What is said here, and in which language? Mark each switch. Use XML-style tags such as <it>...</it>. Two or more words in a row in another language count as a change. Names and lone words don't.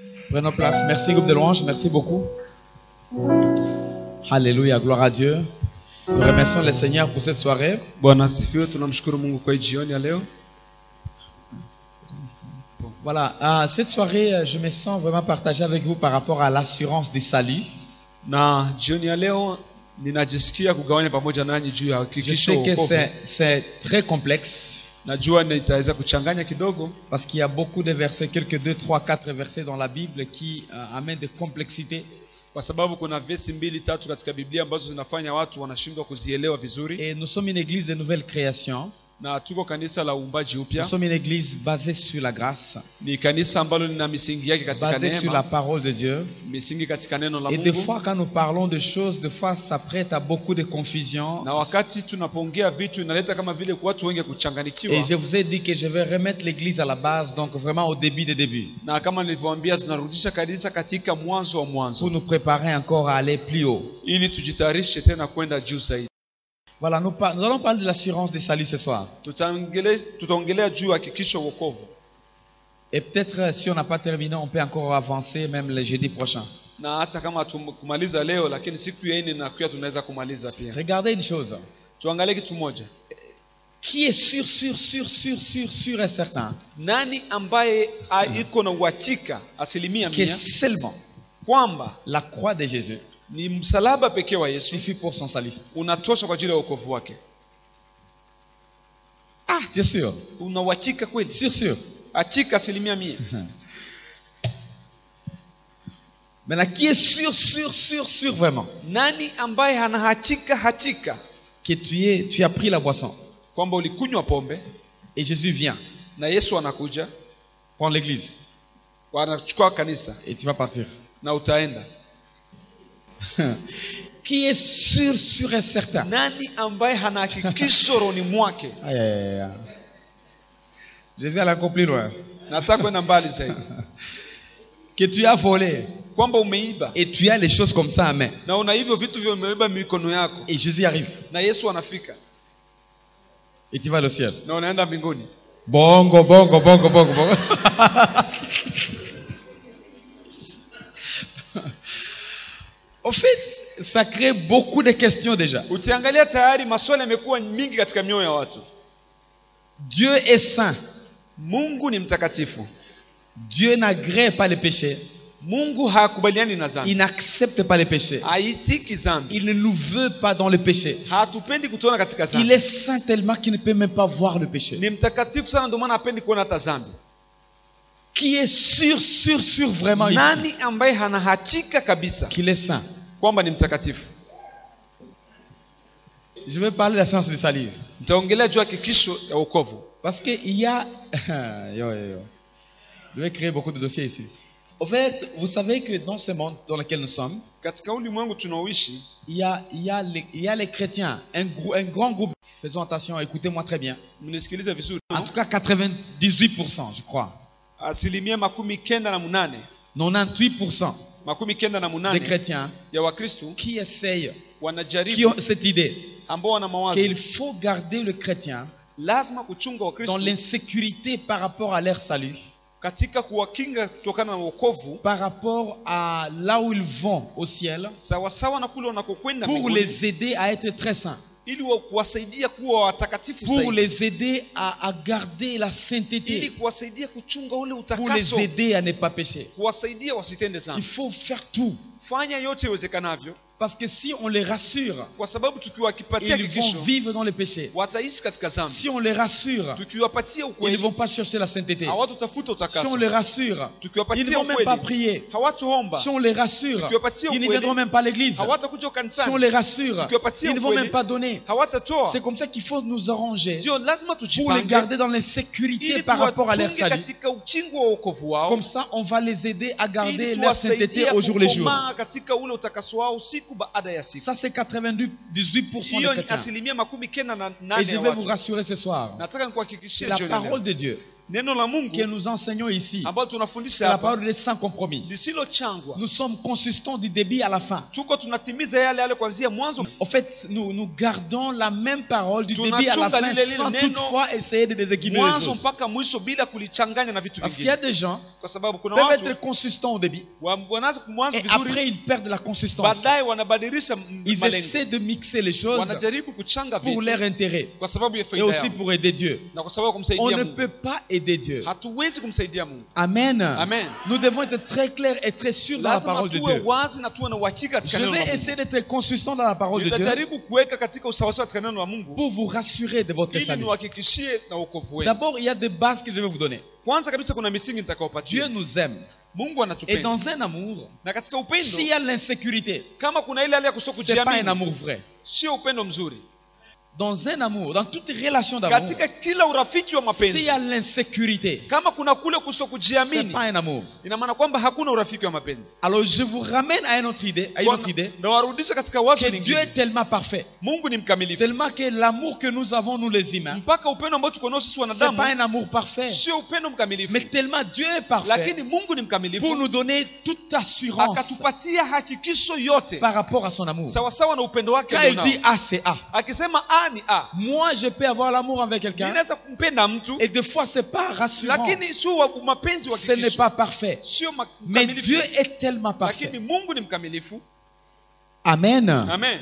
<fr>Prenons place. Merci groupe de louanges, merci beaucoup. Alléluia, gloire à Dieu. Nous remercions le Seigneur pour cette soirée.</fr> <sw>Bwana asifiwe, tunamshukuru Mungu kwa jioni ya leo.</sw> <fr>Voilà, cette soirée, je me sens vraiment partagé avec vous par rapport à l'assurance du salut.</fr> <sw>Na jioni ya leo ninajisikia kugawanya pamoja nanyi juu ya</sw> <fr>Je</fr> <sw>hakikisho</sw> <fr>sais que</fr> <sw>wokovu.</sw> <fr>c'est très complexe</fr> <sw>Najua nitaweza kuchanganya kidogo</sw> <fr>parce qu'il y a beaucoup de versets, quelques 2, 3, 4 versets dans la Bible qui amènent des complexités.</fr> <sw>kwa sababu kuna vesi 2-3 katika Biblia ambazo zinafanya watu wanashindwa kuzielewa vizuri.</sw> <fr>Et nous sommes une église de nouvelle création.</fr> <sw>Na tuko kanisa la uumbaji upya.</sw> <fr>Nous sommes une église basée sur la grâce,</fr> <sw>Ni kanisa ambalo lina misingi yake katika</sw> <fr>basée sur la</fr> <sw>neema,</sw> <fr>parole de Dieu.</fr> <sw>misingi katika neno la</sw> <fr>Et des</fr> <sw>Mungu.</sw> <fr>fois, quand nous parlons de choses, des fois, ça prête à beaucoup de confusion.</fr> <sw>Na wakati tunapoongea vitu inaleta kama vile watu wengi kuchanganikiwa.</sw> <fr>Et je vous ai dit que je vais remettre l'église à la base, donc vraiment au début des débuts,</fr> <sw>Na kama nilivyowaambia tunarudisha kanisa katika mwanzo wa</sw> <fr>pour</fr> <sw>mwanzo</sw> <fr>nous préparer encore à aller plus haut.</fr> <sw>ili tujitayarishe tena kwenda juu zaidi.</sw> <fr>Voilà, nous allons parler de l'assurance des saluts ce soir.</fr> <sw>Tutaongelea juu ya hakikisho wokovu.</sw> <fr>Et peut-être si on n'a pas terminé, on peut encore avancer même le jeudi prochain.</fr> <sw>Na hata kama kumaliza leo lakini siku ya 4 na pia tunaweza kumaliza pia.</sw> <fr>Regardez une chose.</fr> <sw>Tuangalie kitu moja.</sw> <fr>Qui est sûr et certain</fr> <sw>Nani ambaye iko na uhakika asilimia</sw> <fr>que</fr> <sw>100</sw> <fr>seulement</fr> <sw>kwamba</sw> <fr>la croix de Jésus</fr> <sw>ni msalaba pekee wa Yesu</sw> <fr>suffit pour son salut?</fr> <sw>unatosha kwa ajili ya wokovu wake?</sw> <fr>Ah, tu es sûr?</fr> <sw>Una uhakika kweli?</sw> <fr>Sûr.</fr> <sw>Hakika asilimia 100.</sw> <fr>Maintenant, qui est sûr vraiment</fr> <sw>Nani ambaye hana hakika</sw> <fr>que tu as pris la boisson</fr> <sw>kwamba ulikunywa pombe</sw> <fr>et Jésus vient</fr> <sw>na Yesu anakuja</sw> <fr>prendre l'église</fr> <sw>anachukua kanisa</sw> <fr>et tu vas partir?</fr> <sw>na utaenda?</sw> <fr>Qui est sûr et certain?</fr> <sw>Nani ambaye hana hakikisho rohoni mwake?</sw> <fr>Aïe. Je vais aller encore plus loin.</fr> <sw>Nataka kwenda mbali zaidi.</sw> <fr>Que tu as volé</fr> <sw>Kwamba umeiba</sw> <fr>et tu as les choses comme ça à main</fr> <sw>na una hivyo vitu vya umeiba mikono yako</sw> <fr>et Jésus arrive</fr> <sw>na Yesu anafika</sw> <fr>et tu vas au ciel.</fr> <sw>na unaenda mbinguni.</sw> <fr>Bongo. Au fait, ça crée beaucoup de questions déjà.</fr> <sw>Ukiangalia tayari maswali yamekuwa mingi katika mioyo ya watu.</sw> <fr>Dieu est saint.</fr> <sw>Mungu ni mtakatifu.</sw> <fr>Dieu n'agrée pas les péchés.</fr> <sw>Mungu hakubaliani na dhambi.</sw> <fr>Il n'accepte pas les péchés.</fr> <sw>Haitiki dhambi.</sw> <fr>Il ne nous veut pas dans le péché.</fr> <sw>Hatupendi kutuona katika dhambi.</sw> <fr>Il est saint tellement qu'il ne peut même pas voir le péché.</fr> <sw>Ni mtakatifu sana ndio maana hapendi kuona hata dhambi.</sw> <fr>Qui est sûr vraiment ici</fr> <sw>Nani ambaye hana hakika kabisa</sw> <fr>qu'il est saint?</fr> <sw>kwamba ni mtakatifu?</sw> <fr>Je vais parler de la science du salut.</fr> <sw>Nitaongelea juu ya hakikisho ya wokovu.</sw> <fr>Parce qu'il y a... Je vais créer beaucoup de dossiers ici. En fait, vous savez que dans ce monde dans lequel nous sommes,</fr> <sw>Katika ulimwengu tunaoishi</sw> <fr>il y a les chrétiens, un grand groupe. Faisons attention, écoutez-moi très bien.</fr> <sw>mnisikilize vizuri.</sw> <fr>En tout cas, 98%, je crois.</fr> <sw>Asilimia 98</sw> <fr>98% des</fr> <sw>98</sw> <fr>chrétiens</fr> <sw>ya Wakristo</sw> <fr>qui essayent, qui</fr> <sw>wanajaribu</sw> <fr>ont cette idée</fr> <sw>ambao wana mawazo</sw> <fr>qu'il faut garder le chrétien</fr> <sw>lazima kuchunga</sw> <fr>dans</fr> <sw>Wakristo</sw> <fr>l'insécurité par rapport à leur salut,</fr> <sw>katika kuwakinga kutokana na wokovu,</sw> <fr>par rapport à là où ils vont au ciel,</fr> <sw>sawa sawa na kule wanakokwenda</sw> <fr>pour</fr> <sw>mbinguni,</sw> <fr>les aider à être très saints,</fr> <sw>ili kuwasaidia kuwa watakatifu</sw> <fr>pour</fr> <sw>zaidi,</sw> <fr>les aider à garder la</fr> <sw>ili</sw> <fr>sainteté,</fr> <sw>kuwasaidia kuchunga ule</sw> <fr>pour</fr> <sw>utakaso,</sw> <fr>les aider à ne pas pécher.</fr> <sw>kuwasaidia wasitende</sw> <fr>Il</fr> <sw>dhambi.</sw> <fr>faut faire tout.</fr> <sw>Fanya yote iwezekanavyo,</sw> <fr>Parce que si on les rassure,</fr> <sw>kwa sababu tukiwakipatia</sw> <fr>ils vont</fr> <sw>hakikisho</sw> <fr>vivre dans le péché.</fr> <sw>wataishi katika dhambi.</sw> <fr>Si on les rassure,</fr> <sw>Tukiwapatia</sw> <fr>ils ne</fr> <sw>ukweli</sw> <fr>vont pas chercher la sainteté.</fr> <sw>hawatutafuta</sw> <fr>Si on</fr> <sw>utakaso.</sw> <fr>les rassure, ils ne</fr> <sw>Tukiwapatia</sw> <fr>vont même pas</fr> <sw>ukweli</sw> <fr>prier.</fr> <sw>hawatuomba.</sw> <fr>Si on les rassure, ils ne viendront même pas à l'église.</fr> <sw>Hawatakuja</sw> <fr>Si on</fr> <sw>kanisani.</sw> <fr>les rassure,</fr> <sw>Tukiwapatia</sw> <fr>ils ne vont</fr> <sw>ukweli</sw> <fr>même pas donner.</fr> <sw>hawatatoa.</sw> <fr>C'est comme ça qu'il faut nous arranger</fr> <sw>Ndio lazima</sw> <fr>pour les</fr> <sw>tujipange</sw> <fr>garder dans l'insécurité</fr> <sw>ili</sw> <fr>par rapport à leur</fr> <sw>tuwachunge</sw> <fr>salut.</fr> <sw>katika ukingo wa wokovu wao,</sw> <fr>Comme ça, on va les aider à garder</fr> <sw>ili</sw> <fr>leur sainteté</fr> <sw>tuwasaidia</sw> <fr>au jour le jour.</fr> <sw>kukomaa katika ule utakaso wao siku baada ya siku.</sw> <fr>Ça, c'est 98% des</fr> <sw>Hiyo ni</sw> <fr>chrétiens.</fr> <sw>asilimia 98</sw> <fr>Et je</fr> <sw>ya</sw> <fr>vais vous</fr> <sw>watu.</sw> <fr>rassurer ce soir.</fr> <sw>Nataka nikuhakikishie</sw> <fr>La</fr> <sw>jioni ya leo,</sw> <fr>parole de Dieu</fr> <sw>neno la Mungu</sw> <fr>que nous enseignons ici,</fr> <sw>ambalo</sw> <fr>c'est</fr> <sw>tunafundisha</sw> <fr>la</fr> <sw>hapa</sw> <fr>parole de sans compromis.</fr> <sw>lisilochangwa.</sw> <fr>Nous sommes consistants du début à la fin.</fr> <sw>Tuko tunatimiza yale kuanzia mwanzo.</sw> <fr>En fait, nous gardons la même parole du début à la</fr> <sw>Tunachunga</sw> <fr>fin</fr> <sw>lile</sw> <fr>sans</fr> <sw>neno</sw> <fr>toutefois essayer de déséquilibrer les</fr> <sw>mwanzo</sw> <fr>choses.</fr> <sw>mpaka mwisho bila kulichanganya na vitu</sw> <fr>Parce qu'il y a</fr> <sw>vingine.</sw> <fr>des gens</fr> <sw>Kwa sababu kuna</sw> <fr>peuvent</fr> <sw>watu</sw> <fr>être consistants au début</fr> <sw>wanaanza mwanzo</sw> <fr>et</fr> <sw>vizuri,</sw> <fr>après ils perdent la consistance.</fr> <sw>baadaye wanabadilisha</sw> <fr>Ils</fr> <sw>malengo.</sw> <fr>essaient de mixer les choses</fr> <sw>Wanajaribu kuchanga</sw> <fr>pour</fr> <sw>vitu</sw> <fr>leur intérêt</fr> <sw>kwa sababu ya</sw> <fr>et</fr> <sw>faida</sw> <fr>aussi</fr> <sw>yao</sw> <fr>pour aider Dieu.</fr> <sw>na kwa sababu</sw> <fr>On</fr> <sw>kumsaidia</sw> <fr>ne</fr> <sw>Mungu.</sw> <fr>peut pas aider Dieu.</fr> <sw>Hatuwezi kumsaidia Mungu.</sw> <fr>Amen.</fr> <sw>Amen.</sw> <fr>Nous devons être très clairs et très sûrs dans la</fr> <sw>Lazima</sw> <fr>parole de</fr> <sw>tuwe</sw> <fr>Dieu.</fr> <sw>wazi na tuwe na uhakika katika</sw> <fr>Je</fr> <sw>neno la</sw> <fr>vais</fr> <sw>Mungu.</sw> <fr>essayer d'être consistant dans la parole de Dieu</fr> <sw>Nitajaribu kuweka katika usawasawa katika neno la Mungu</sw> <fr>pour vous rassurer de votre</fr> <sw>ili</sw> <fr>salut.</fr> <sw>niwahakikishie na wokovu wenu.</sw> <fr>D'abord, il y a des bases que je vais vous donner.</fr> <sw>Kwanza kabisa kuna misingi</sw> <fr>Dieu</fr> <sw>nitakayopatia.</sw> <fr>nous aime.</fr> <sw>Mungu</sw> <fr>Et</fr> <sw>anatupenda.</sw> <fr>dans un amour,</fr> <sw>Na katika</sw> <fr>s'il</fr> <sw>upendo</sw> <fr>y a l'insécurité,</fr> <sw>kama kuna ile hali ya</sw> <fr>ce n'est pas un</fr> <sw>kujiamini,</sw> <fr>amour vrai.</fr> <sw>sio upendo mzuri.</sw> <fr>Dans un amour, dans toute relation d'amour,</fr> <sw>Katika kila urafiki wa</sw> <fr>s'il</fr> <sw>mapenzi</sw> <fr>y a l'insécurité,</fr> <sw>kama kuna kule</sw> <fr>ce n'est</fr> <sw>kutokujiamini,</sw> <fr>pas un amour.</fr> <sw>ina maana kwamba hakuna urafiki wa mapenzi.</sw> <fr>Alors je vous ramène à une autre idée,</fr> <sw>Na warudisha katika wazo</sw> <fr>que Dieu</fr> <sw>lingine.</sw> <fr>est tellement parfait,</fr> <sw>Mungu ni mkamilifu.</sw> <fr>tellement que l'amour que nous avons, nous les humains,</fr> <sw>Mpaka upendo ambao tuko nao sisi</sw> <fr>ce n'est</fr> <sw>wanadamu</sw> <fr>pas un amour parfait,</fr> <sw>sio upendo mkamilifu.</sw> <fr>mais tellement Dieu est parfait</fr> <sw>Lakini Mungu ni</sw> <fr>pour</fr> <sw>mkamilifu</sw> <fr>nous donner toute assurance</fr> <sw>akatupatia hakikisho yote</sw> <fr>par rapport à son amour.</fr> <sw>sawa sawa na upendo wake</sw> <fr>Quand il</fr> <sw>alionao.</sw> <fr>dit A, c'est A.</fr> <sw>Akisema A ni A.</sw> <fr>Moi, je peux avoir l'amour avec quelqu'un</fr> <sw>Ninaweza kumpenda mtu</sw> <fr>et des fois, c'est pas rassurant.</fr> <sw>lakini sio wa mapenzi wa</sw> <fr>Ce n'est</fr> <sw>hakikisho.</sw> <fr>pas parfait.</fr> <sw>Sio</sw> <fr>Mais</fr> <sw>mkamilifu.</sw> <fr>Dieu est tellement parfait.</fr> <sw>Lakini Mungu ni mkamilifu.</sw> <fr>Amen.</fr> <sw>Amen.</sw>